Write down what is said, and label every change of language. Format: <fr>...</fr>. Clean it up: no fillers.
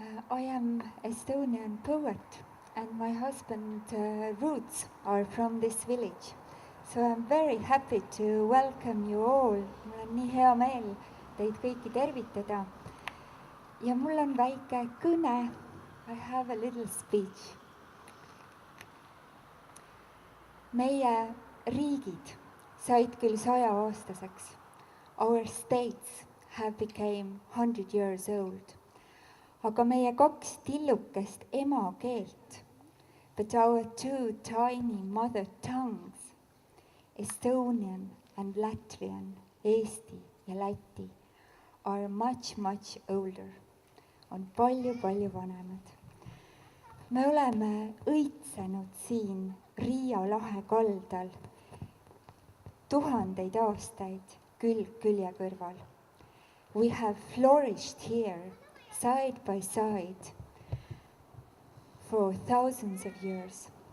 <en>I am Estonian poet and my husband roots are from this village. So I'm very happy to welcome you all.</en> <et>Mul on nii hea meel teid kõiki tervitada. Ja mul on väike kõne.</et> <en>I have a little speech.</en> <et>Meie riigid said küll 100-aastaseks.</et> <en>Our states have become 100 years old.</en> <et>Aga meie 2 tillukest ema keelt,</et> <en>but our 2 tiny mother tongues, Estonian and Latvian,</en> <et>Eesti ja Läti,</et> <en>are much, much older,</en> <et>on palju, palju vanemad. Me oleme õitsenud siin Riia lahe kaldal 1000 aastaid, külg külje kõrval.</et> <en>We have flourished here, side by side, for thousands of years.</en>